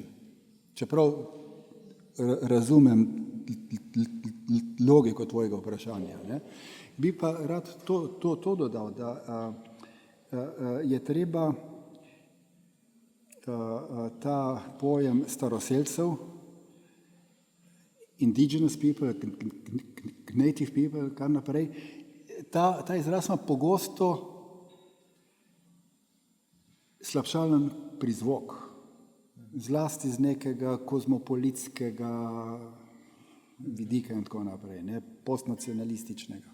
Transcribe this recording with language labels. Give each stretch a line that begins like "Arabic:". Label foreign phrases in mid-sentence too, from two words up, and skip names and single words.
Slovenian: Čeprav razumem logiko tvojega vprašanja. Bi pa rad to dodal, da je treba ta pojem staroselcev,
English: indigenous people, native people,
Slovenian: kar naprej, ta izraz ima pogosto slabšalen prizvok, zlasti z nekega kozmopolitskega vidika in tako naprej, postnacionalističnega.